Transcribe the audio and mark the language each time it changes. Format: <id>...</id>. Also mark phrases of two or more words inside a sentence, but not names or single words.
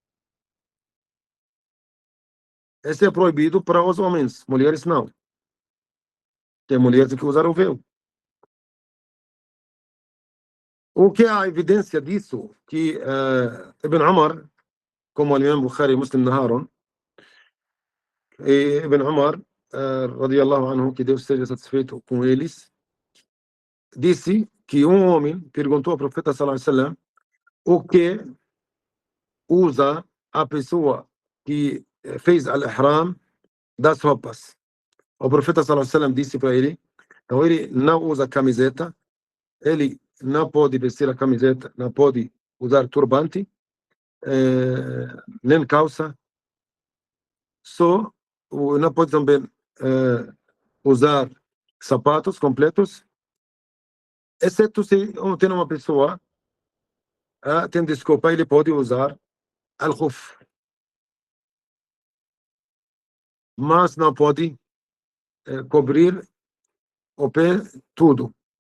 <pt>Esse é proibido para os homens, mulheres não. Tem mulheres que usam o véu. O que é a evidência disso? Que Ibn Umar, como o Imam Bukhari e Muslim narraram, Ibn Umar,</pt> <ar>رضي الله عنه,</ar> <pt>que Deus esteja satisfeito com eles, disse que um homem perguntou ao profeta</pt> <ar>صلى الله عليه وسلم</ar> <pt>o que usa a pessoa que fez al-ihram das roupas. O profeta</pt> <ar>صلى الله عليه وسلم</ar> <pt>disse para ele, então ele não usa camiseta, ele não pode vestir a camiseta, não pode usar turbante, nem calça, só não pode também usar sapatos completos, exceto se tem uma pessoa tem desculpa, ele pode usar al-khuf, mas não pode cobrir o pé tudo.</pt>